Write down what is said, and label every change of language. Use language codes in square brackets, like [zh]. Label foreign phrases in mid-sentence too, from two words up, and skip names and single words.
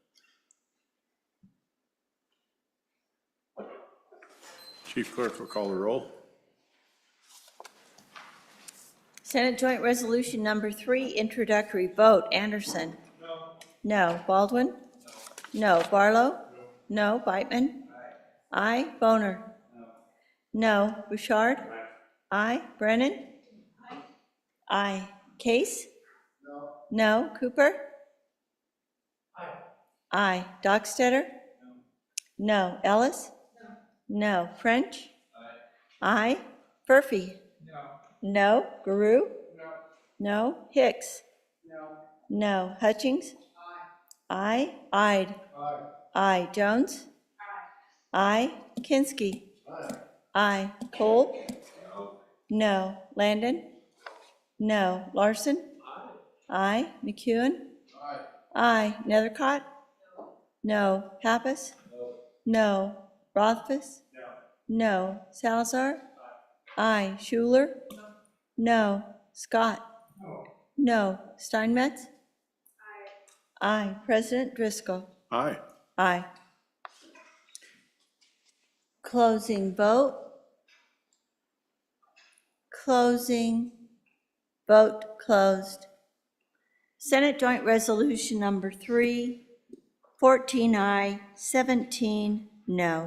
[en] Chief Clerk will call the roll. Senate Joint Resolution Number 3, introductory vote. Anderson? No. No. Baldwin? No. Barlow? No. Beitman? Aye. Boner? No. Bouchard? Aye. Brennan? Aye. Case? No. Cooper? Aye. Dockstetter? No. Ellis? No. French? Aye. Murphy? No. Guru? No. Hicks? No. Hutchings? Aye. Ide? Aye. Jones? Aye. Kinski? Aye. Cole? No. Landon? No. Larson? Aye. McEwen? Aye. Nethercott? No. Pappas? No. Rothfuss? No. Salazar? Aye. Schuler? No. Scott? No. Steinmetz? Aye. President Driscoll? Aye. Aye. Closing vote. Closing. Vote closed. Senate Joint Resolution Number 3, 14 aye, 17 no.